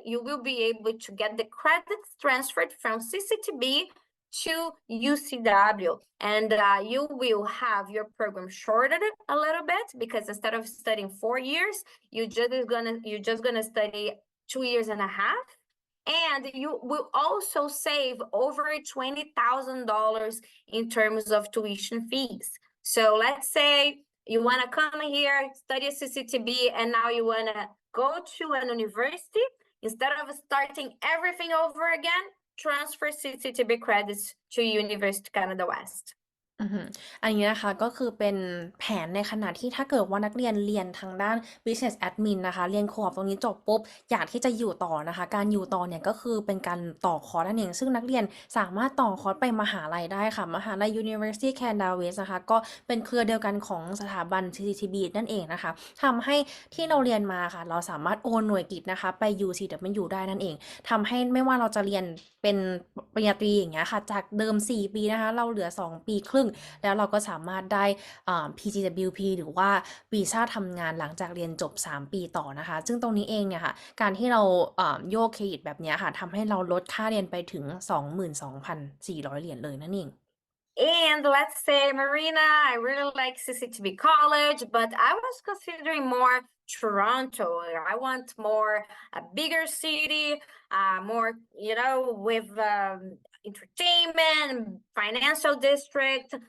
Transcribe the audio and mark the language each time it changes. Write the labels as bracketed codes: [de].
[en] You will be able to get the credits transferred from CCTB to UCW, and you will have your program shortened a little bit because instead of studying 4 years, you're just gonna study 2 years and a half, and you will also save over $20,000 in terms of tuition fees. So let's say you want to come here, study CCTB, and now you want to go to an university. Instead of starting everything over again, transfer CCTB credits to University Canada West. [th] อันนี้นะคะก็คือเป็นแผนในขณะที่ถ้าเกิดว่านักเรียนเรียนทางด้าน Business Admin นะคะเรียนโคอปตรงนี้จบปุ๊บอยากที่จะอยู่ต่อนะคะการอยู่ต่อเนี่ยก็คือเป็นการต่อคอร์สนั่นเองซึ่งนักเรียนสามารถต่อคอร์สไปมหาลัยได้ค่ะมหาลัย University Canada West นะคะก็เป็นเครือเดียวกันของสถาบัน CCTB นั่นเองนะคะทำให้ที่เราเรียนมาค่ะเราสามารถโอนหน่วยกิตนะคะไป UCW ได้นั่นเองทำให้ไม่ว่าเราจะเรียนเป็น ปริญญาตรีอย่างเงี้ยค่ะจากเดิม4 ปีนะคะเราเหลือ2 ปีครึ่งแล้วเราก็สามารถได้PGWP หรือว่าวีซ่าทำงานหลังจากเรียนจบ3 ปีต่อนะคะซึ่งตรงนี้เองเนี่ยค่ะการที่เราโยกเครดิตแบบนี้ค่ะทำให้เราลดค่าเรียนไปถึง 22,400 เหรียญเลยนั่นเอง [en] And let's say, Marina, I really like CCTB College, but I was considering more Toronto. I want more a bigger city, more, with entertainment, financial district.